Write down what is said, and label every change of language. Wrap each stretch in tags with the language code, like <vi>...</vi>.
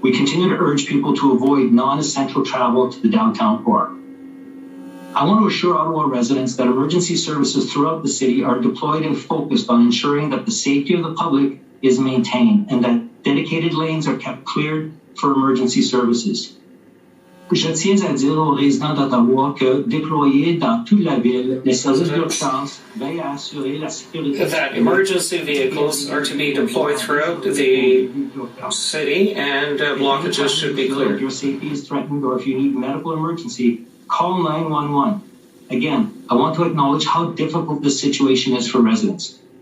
<en>We continue to urge people to avoid non-essential travel to the downtown core. I want to assure Ottawa residents that emergency services throughout the city are deployed and focused on ensuring that the safety of the public is maintained and that dedicated lanes are kept cleared for emergency services.</en> <fr>Je tiens à dire aux résidents d'Ottawa que déployés dans toute la ville, les services d'urgence veillent à assurer la sécurité.</fr> <en>That emergency vehicles are to be deployed throughout the city and blockages should be cleared. If your safety is threatened or if you need medical emergency, call 911. Again, I want to acknowledge how difficult this situation is for residents.</en>